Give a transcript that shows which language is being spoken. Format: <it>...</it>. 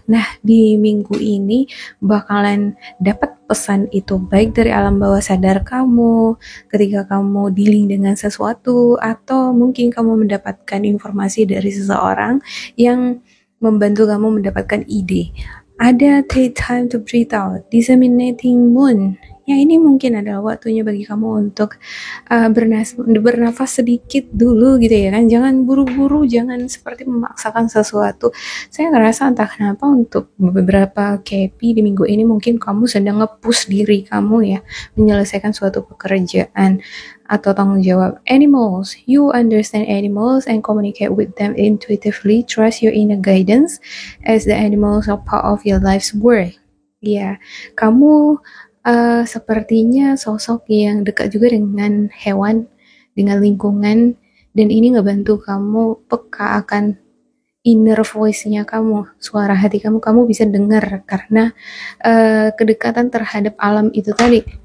<id>Nah, di minggu ini bakalan dapat pesan itu baik dari alam bawah sadar kamu ketika kamu dealing dengan sesuatu, atau mungkin kamu mendapatkan informasi dari seseorang yang membantu kamu mendapatkan ide.</id> <en>Ada take time to breathe out, disseminating moon.</en> <id>Ya, ini mungkin adalah waktunya bagi kamu untuk bernafas sedikit dulu gitu ya kan. Jangan buru-buru, jangan seperti memaksakan sesuatu. Saya ngerasa entah kenapa untuk beberapa Kepi di minggu ini mungkin kamu sedang nge-push diri kamu ya, menyelesaikan suatu pekerjaan atau tanggung jawab.</id> <en>Animals, you understand animals and communicate with them intuitively. Trust your inner guidance as the animals are part of your life's work.</en> <id>Ya, kamu sepertinya sosok yang dekat juga dengan hewan, dengan lingkungan, dan ini ngebantu kamu peka akan inner voice-nya kamu, suara hati kamu bisa dengar karena kedekatan terhadap alam itu tadi.</id>